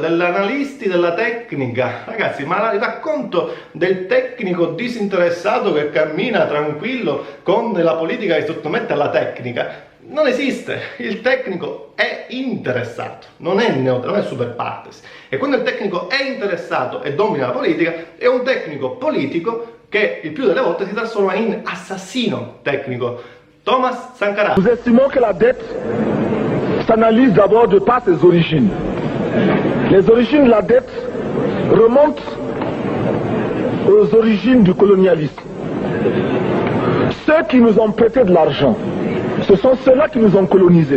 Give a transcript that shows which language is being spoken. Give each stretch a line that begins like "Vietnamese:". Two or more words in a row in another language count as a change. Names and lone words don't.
Italian: Degli analisti della tecnica. Ragazzi, ma il racconto del tecnico disinteressato che cammina tranquillo con la politica che sottomette alla tecnica non esiste. Il tecnico è interessato, non è neutro, non è
Latin: super partes.
Italian: E quando il tecnico è interessato e domina la politica, è un tecnico politico che il più delle volte si trasforma in assassino tecnico. Thomas Sankara.
French: Nous estimons que la dette s'analyse d'abord de par ses origines. Les origines de la dette remontent aux origines du colonialisme. Ceux qui nous ont prêté de l'argent, ce sont ceux-là qui nous ont colonisés.